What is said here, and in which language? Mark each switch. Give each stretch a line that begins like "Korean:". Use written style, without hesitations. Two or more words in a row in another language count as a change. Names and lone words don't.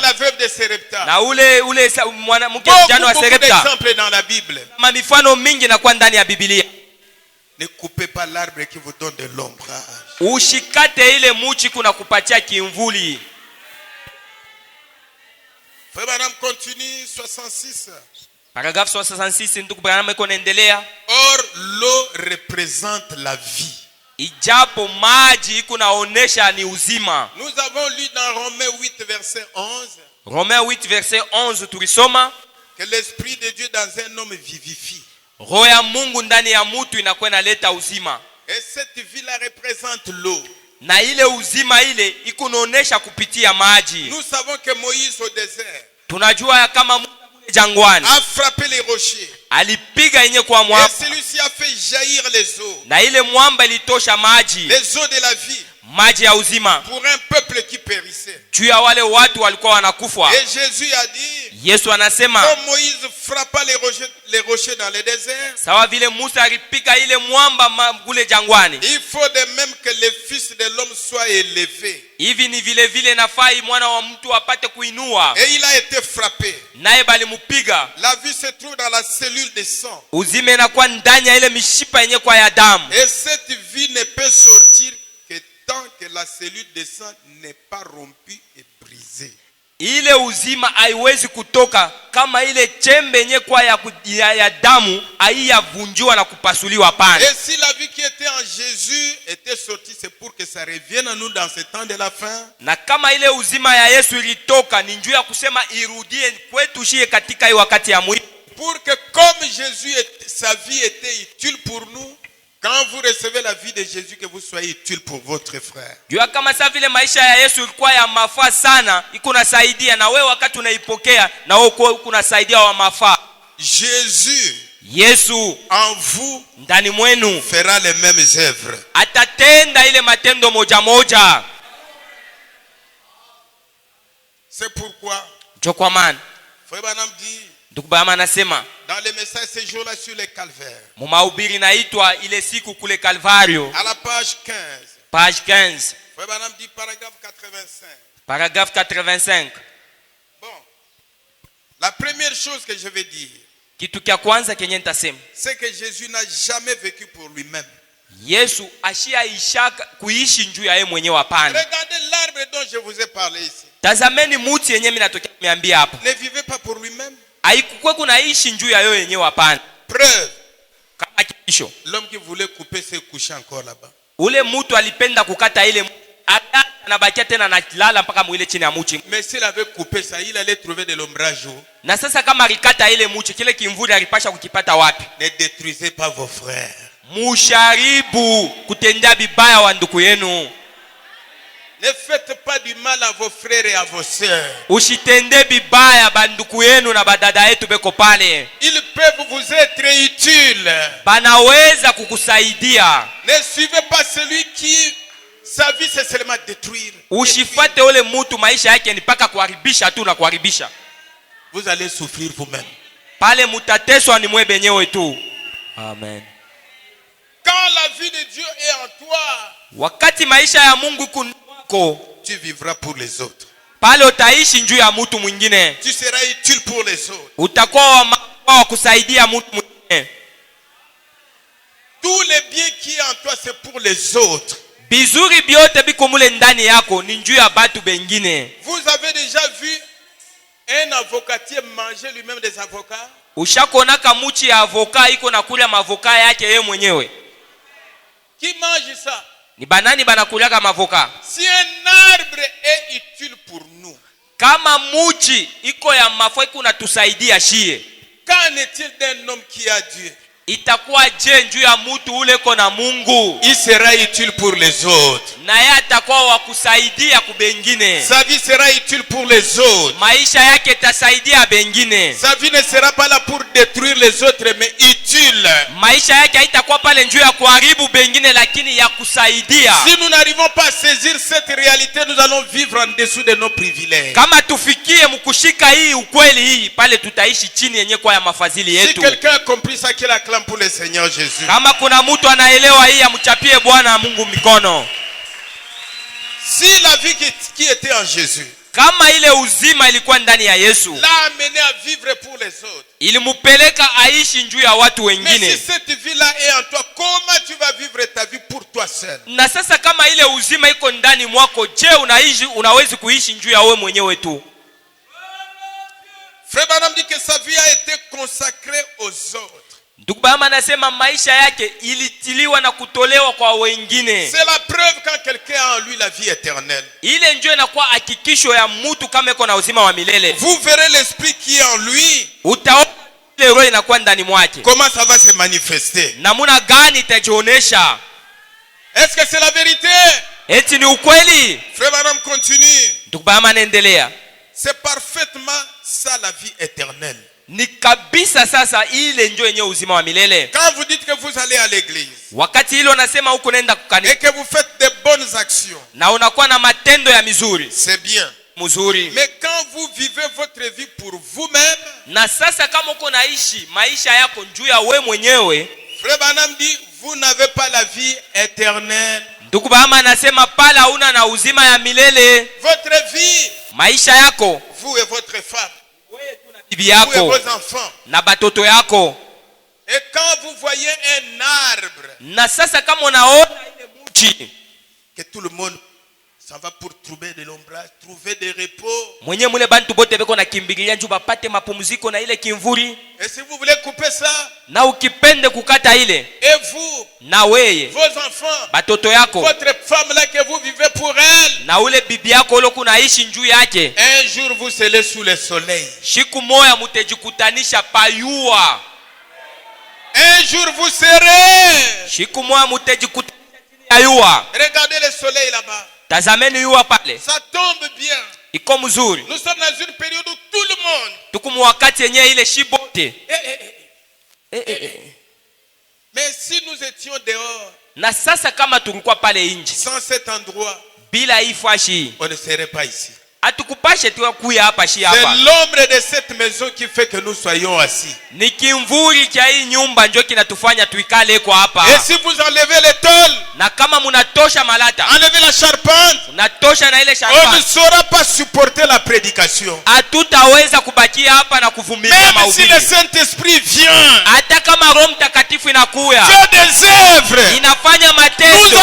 French: la veuve de Serepta.
Swahili: na ule mwanamke mjane wa
French: Beaucoup
Swahili: Serepta.
French: d'exemples dans la Bible.
Swahili: Mifano mingi inakuwa ndani ya Biblia.
French: Ne coupez pas l'arbre qui vous donne de l'ombrage.
Swahili: Ushikate ile muchi kuna kupatia kimvuli.
French: Frère Branham continue, 66.
Swahili: Paragraphe 66 ndugu Branham iko naendelea.
French: Or, l'eau représente la vie.
Swahili: Ijapo maji iko naonesha ni uzima.
French: Nous avons lu dans Romains 8, verset 11.
Swahili: Romains 8 verset 11 tulisoma
French: Que l'esprit de Dieu dans un homme vivifie.
Swahili: roho ya Mungu ndani ya mtu inakuwa inaleta uzima.
French: Et cette vie-là représente l'eau.
Swahili: Na ile uzima ile iko naonesha kupitia maji.
French: Nous savons que Moïse au désert
Swahili: Tunajua ya kama Musa kule jangwani
French: a frappé les rochers.
Swahili: alipiga yenye kwa
French: Et
Swahili: mwamba.
French: celui-ci a fait jaillir les eaux.
Swahili: Na ile mwamba ilitosha maji.
French: Les eaux de la vie.
Swahili: Maji ya uzima.
French: Pour un peuple qui périssait.
Swahili: Juu ya wale watu walikuwa wanakufa.
French: Et Jésus a dit,
Swahili: Yesu anasema
French: comme Moïse frappa les rochers dans le désert,
Swahili: sawa vile Musa alipiga ile mwamba kule jangwani,
French: il faut de même que le Fils de l'homme soit élevé.
Swahili: hivi ni vile vile nafai mwana wa mtu apate kuinua.
French: Et il a été frappé.
Swahili: Naye balimupiga.
French: La vie se trouve dans la cellule de sang.
Swahili: Uzima inakuwa ndani ya ile mishipa yenye kwa ya damu.
French: Et cette vie ne peut sortir que tant que la cellule de sang n'est pas rompue et brisée.
Swahili: Ile uzima haiwezi kutoka kama ile chembe yenye kwa ya damu haiyavunjwa na kupasuliwa pana.
French: Et si la vie qui était en Jésus était sortie, c'est pour que ça revienne à nous dans ce temps de la fin.
Swahili: Na kama ile uzima ya Yesu ilitoka ni njoo ya kusema irudie kwetu shie katika hii wakati ya mwisho.
French: Pour que comme Jésus, sa vie était utile pour nous, quand vous recevez la vie de Jésus, que vous soyez utile pour votre frère.
Swahili: Jua kama saa vile maisha ya Yesu ilikuwa ya mafaa sana, iko nasaidia na wewe wakati unaipokea na wewe uko nasaidia wa mafaa.
French: Jésus,
Swahili: Yesu
French: en vous,
Swahili: ndani mwenu
French: fera les mêmes œuvres.
Swahili: atatenda ile matendo moja moja.
French: C'est pourquoi
Swahili: Ndio kwa maana
French: Frère Branham dit
Swahili: ndugu Branham anasema
French: dans le message ce jour-là sur le calvaire,
Swahili: mahubiri naitwa ile siku kule Calvario,
French: à la page 15,
Swahili: page 15,
French: Frère Branham dit paragraphe 85.
Swahili: paragraphe 85.
French: Bon, la première chose que je vais dire,
Swahili: Kitu kia kwanza kenye nitasema,
French: c'est que Jésus n'a jamais vécu pour lui-même.
Swahili: Yesu ashiaishaka kuishi njuu ya yeye mwenyewe hapana.
French: Regardez l'arbre dont je vous ai parlé ici.
Swahili: Tazameni muti yenyewe mimi natokea niambia hapa.
French: Ne vivez pas pour lui-même.
Swahili: Haikuwa kunaishi njuu ya yeye yenyewe hapana.
French: Preuve,
Swahili: Kama kisho
French: l'homme qui voulait couper s'est couché encore là-bas.
Swahili: ule mtu alipenda kukata ile anabakia tena na kilala mpaka mwile chini ya mti.
French: Mais s'il avait coupé ça, il allait trouver de l'ombrage.
Swahili: Na sasa kama alikata ile mti, kile kimvuli alipasha kukipata wapi?
French: Ne détruisez pas vos frères.
Swahili: Musharibu kutendea bibaya wa ndugu yenu.
French: Ne faites pas du mal à vos frères et à vos sœurs.
Swahili: Usitende bibaya banduku yenu na badada yetu beko pale.
French: Ils peuvent vous être utiles.
Swahili: Banaweza kukusaidia.
French: Ne suivez pas celui qui sa vie c'est seulement détruire.
Swahili: Usifate ule mtu maisha yake ni paka kuharibisha tu na kuharibisha.
French: Vous allez souffrir vous-même.
Swahili: Pale mutateswa ni mwe benyewe tu. Amen.
French: Quand la vie de Dieu est en toi,
Swahili: Wakati maisha ya Mungu iko kwako,
French: tu vivras pour les autres.
Swahili: pale utaishi njuu ya mtu mwingine.
French: Tu seras utile pour les autres.
Swahili: Utakuwa wa kusaidia mtu mwingine.
French: Tous les biens qui est en toi c'est pour les autres.
Swahili: Bizuri biote biko mule ndani yako ni njuu ya batu bengine.
French: Vous avez déjà vu un avocatier manger lui-même des avocats?
Swahili: Ushakonaka muchi ya avoka iko na kula mavoka yake yeye mwenyewe.
French: Qui mange ça?
Swahili: Ni banani banakulaka mavoka?
French: Si un arbre est utile pour nous,
Swahili: Kama muchi iko ya mafua iko natusaidia shie,
French: qu'en est-il d'un homme qui a Dieu?
Swahili: itakuwa je njuu ya mtu ule ko na Mungu?
French: Il sera utile pour les autres.
Swahili: Na yeye atakuwa wa kusaidia kubengine.
French: Sa vie sera utile pour les autres.
Swahili: Maisha yake tasaidia bengine.
French: Sa vie ne sera pas là pour détruire les autres, mais utile.
Swahili: Maisha yake haitakuwa pale njuu ya kuharibu bengine, lakini ya kusaidia.
French: Si nous n'arrivons pas à saisir cette réalité, nous allons vivre en dessous de nos privilèges.
Swahili: Kama tufikie mkushika hii ukweli hii, pale tutaishi chini yenye kwa ya mafadhili
French: Si
Swahili: yetu.
French: quelqu'un a compris ça, qu'il acclame pour le Seigneur Jésus.
Swahili: Kama kuna mtu anaelewa hii, amchapie Bwana Mungu mikono.
French: Si la vie qui était en Jésus
Swahili: Kama ile uzima ilikuwa ndani ya Yesu,
French: l'a amené à vivre pour les autres,
Swahili: ilimupeleka aishi njuu ya watu
French: mais
Swahili: wengine.
French: si cette vie-là est en toi, comment tu vas vivre ta vie pour toi seul?
Swahili: Na sasa kama ile uzima iko ndani mwako, je, unawezi kuishi njuu ya wewe mwenyewe tu?
French: Frère Branham dit que sa vie a été consacrée aux autres.
Swahili: Ndugu Branham anasema maisha yake ilitiliwa na kutolewa kwa wengine.
French: C'est la preuve quand quelqu'un a en lui la vie éternelle.
Swahili: Ile ndio inakuwa hakikisho ya mtu kama iko na uzima wa milele.
French: Vous verrez l'esprit qui est en lui.
Swahili: Utaona ile roho inakuwa ndani mwake.
French: Comment ça va se manifester?
Swahili: Namuna gani itajionyesha?
French: Est-ce que c'est la vérité?
Swahili: Eti ni ukweli?
French: Frère Branham continue.
Swahili: Ndugu Branham anaendelea.
French: C'est parfaitement ça la vie éternelle.
Swahili: Ni kabisa sasa ile ndio yenye uzima wa milele.
French: Quand vous dites que vous allez à l'église,
Swahili: Wakati hilo unasema huko nenda kukanisa,
French: et que vous faites des bonnes actions,
Swahili: na unakuwa na matendo ya mizuri,
French: c'est bien.
Swahili: mzuri.
French: Mais quand vous vivez votre vie pour vous-même,
Swahili: Na sasa kama uko naishi maisha yako juu ya wewe mwenyewe,
French: Frère Branham dit, vous n'avez pas la vie éternelle.
Swahili: ndugu Branham anasema pala huna na uzima ya milele.
French: Votre vie,
Swahili: Maisha yako,
French: vous et votre femme,
Swahili: bibi
French: vous et
Swahili: yako
French: vos enfants.
Swahili: na batoto yako.
French: Et quand vous voyez un arbre,
Swahili: Na sasa kama unaona ile mti
French: que tout le monde s'en va pour trouver de l'ombrage, trouver des repos.
Swahili: mwenye mule bantu bote beko na kimbilia njoo bapate mapumziko na ile kimvuri,
French: Et si vous voulez couper ça,
Swahili: na ukipende kukata ile,
French: et vous,
Swahili: na weye
French: vos enfants,
Swahili: batoto yako
French: votre femme là que vous vivez pour elle,
Swahili: na ule bibi yako ule kunaishi njuu yake,
French: un jour vous serez sous le soleil.
Swahili: siku moya mutejikutanisha payua.
French: Un jour vous serez.
Swahili: Siku moya mutejikutanisha chini ya yua.
French: Regardez le soleil là-bas.
Swahili: Tazameni yua pale,
French: Ça tombe bien.
Swahili: iko mzuri.
French: Nous sommes dans une période où tout le monde.
Swahili: Tuku wakati yenye ile shibote.
French: Mais si nous étions dehors,
Swahili: Na sasa kama tulikuwa pale nje
French: sans cet endroit,
Swahili: bila hii fashi,
French: on ne serait pas ici.
Swahili: atukupashe tu kuya hapa shi
French: C'est
Swahili: hapa.
French: l'ombre de cette maison qui fait que nous soyons assis.
Swahili: Ni kimvuri cha hii nyumba ndio kinatufanya tuikale kwa hapa.
French: Et si vous enlevez les tôles,
Swahili: Na kama munatosha malata,
French: enlevez la charpente,
Swahili: unatosha na ile
French: on ne
Swahili: shamba,
French: saura pas supporter la prédication.
Swahili: hatutaweza kubakia hapa na kuvumilia
French: Même si
Swahili: mahubiri.
French: le Saint-Esprit vient,
Swahili: Hata kama Roho Mtakatifu inakuya,
French: fait des œuvres,
Swahili: inafanya
French: nous
Swahili: matendo,